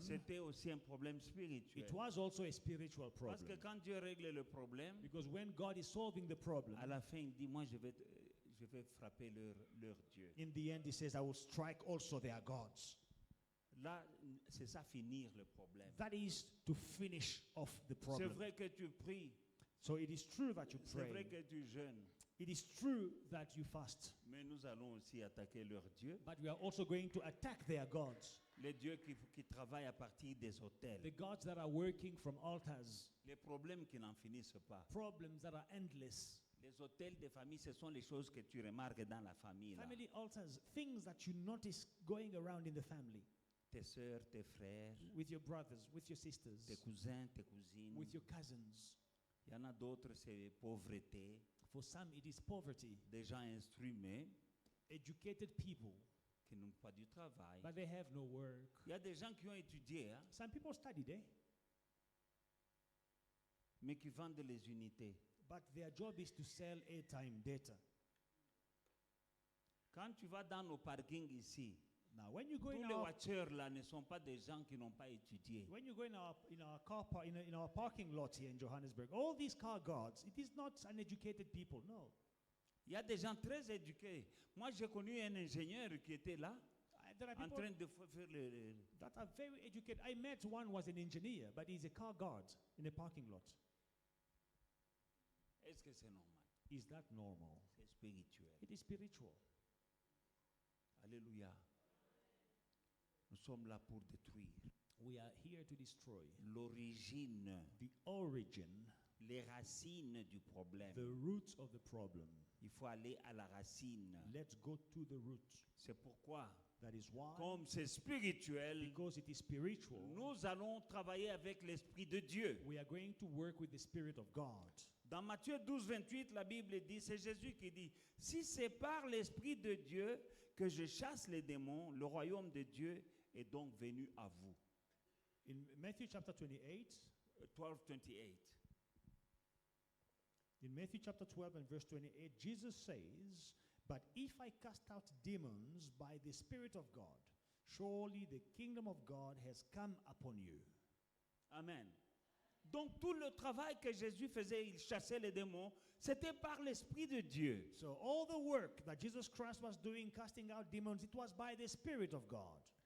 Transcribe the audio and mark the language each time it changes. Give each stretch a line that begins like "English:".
French: c'était aussi un problème spirituel.
English: it was also a spiritual
French: Parce que
English: problem.
French: quand Dieu règle le problème,
English: Because when God is solving the problem,
French: à la fin, il dit, moi, je vais frapper leur Dieu.
English: in the end he says, I will strike also their gods.
French: Là, c'est ça, finir le problème.
English: That is to finish off the
French: C'est
English: problem.
French: vrai que tu pries,
English: So it is true that you
French: c'est vrai
English: pray.
French: que tu jeûnes,
English: It is true that you fast.
French: mais nous allons aussi attaquer leur Dieu,
English: But we are also going to attack their gods.
French: les dieux qui travaillent à partir des hôtels,
English: The gods that are working from altars.
French: les problèmes qui n'en finissent pas.
English: Problems that are endless.
French: Les hôtels de famille, ce sont les choses que tu remarques dans la famille. Là.
English: Family altars, things that you notice going around in the family.
French: Tes sœurs, tes frères,
English: With your brothers, with your sisters,
French: tes cousins, tes cousines.
English: with your cousins.
French: Il y en a d'autres, c'est pauvreté,
English: For some, it is poverty.
French: des gens instruits, mais
English: Educated people,
French: qui n'ont pas du travail.
English: but they have no work.
French: Il y a des gens qui ont étudié, hein,
English: Some people studied,
French: mais qui vendent les unités.
English: but their job is to sell airtime data.
French: Quand tu vas dans nos parkings ici,
English: Now, when you go
French: tous
English: in
French: les
English: our
French: voitures là ne sont pas des gens qui n'ont pas étudié.
English: when you go in our car in our parking lot here in Johannesburg, all these car guards, it is not uneducated people. No,
French: Il y a des gens très éduqués. Moi, j'ai connu un ingénieur qui était là,
English: there are
French: en
English: people
French: train de faire le...
English: that are very educated. I met one was an engineer, but he's a car guard in a parking lot.
French: Est-ce que c'est normal?
English: Is that normal?
French: C'est spirituel.
English: It is spiritual. Alléluia.
French: Nous sommes là pour détruire
English: We are here to destroy
French: l'origine,
English: the origin,
French: les racines du problème.
English: the roots of the problem.
French: Il faut aller à la racine.
English: Let's go to the root.
French: C'est pourquoi,
English: That is why,
French: comme c'est spirituel,
English: because it is spiritual,
French: nous allons travailler avec l'Esprit de Dieu.
English: we are going to work with the Spirit of God.
French: Dans Matthieu 12, 28, la Bible dit, c'est Jésus qui dit, si c'est par l'Esprit de Dieu que je chasse les démons, le royaume de Dieu est donc venu à vous.
English: In Matthew chapter 28, 12, 28. in Matthew chapter 12 and verse 28, Jesus says, but if I cast out demons by the Spirit of God, surely the kingdom of God has come upon you. Amen.
French: Donc tout le travail que Jésus faisait, il chassait les démons, c'était par l'Esprit de Dieu.
English: So all the work that Jesus Christ was doing, casting out demons, it was by the Spirit of God.